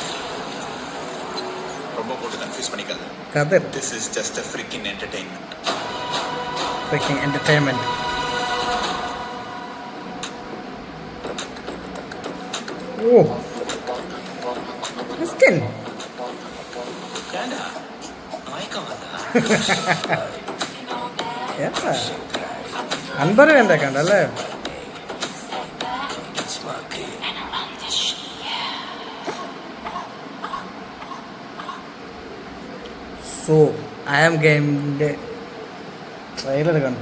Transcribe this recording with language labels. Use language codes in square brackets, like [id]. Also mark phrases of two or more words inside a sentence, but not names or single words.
[ta] ரொம்ப போட்டு கன்ஃபியூஸ் பண்ணிக்காத. கதிர், [en] this is just a freaking entertainment. freaking entertainment. Oh, Miskin. [ta] ஏண்டா மயக்கம் வந்தா? [ml] അൻപർ എന്തൊക്കെ ഉണ്ടല്ലേ? [en] So I am [ml] ഗെയിമിൻ്റെ ട്രെയിലർ കണ്ടു.